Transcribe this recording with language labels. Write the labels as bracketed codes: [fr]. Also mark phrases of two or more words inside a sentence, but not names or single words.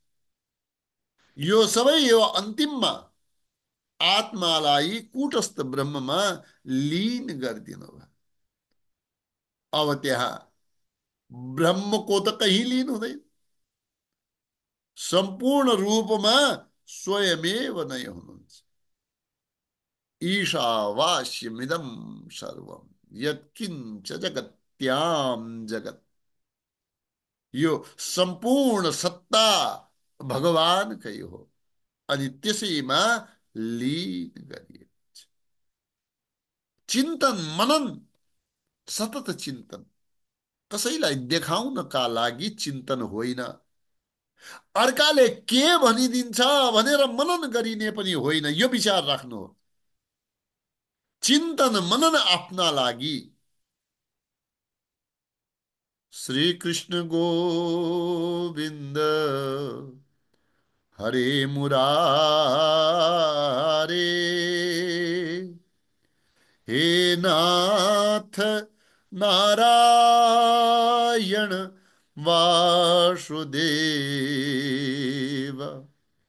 [ne] यो सबै यो अन्तिममा आत्मालाई कूटस्थ ब्रह्ममा लीन गरिदिनु भयो। अब त्यहाँ ब्रह्मको त कहीँ लीन हुँदैन। सम्पूर्ण रूपमा स्वयमेव नै हुनुहुन्छ। [sa] ईशावास्यमिदं सर्वम यत्किञ्च जगत्याम जगत। [ne] यो सम्पूर्ण सत्ता भगवानकै हो। अनि त्यसैमा लीन गरिएको छ। चिन्तन मनन, सतत चिन्तन, कसैलाई देखाउनका लागि चिन्तन होइन। अर्काले के भनिदिन्छ भनेर मनन गरिने पनि होइन। यो विचार राख्नु। चिन्तन मनन आफ्ना लागि। [sa] श्री कृष्ण गोविंद हरे मुरारे, हे नाथ नारायण वासुदेव।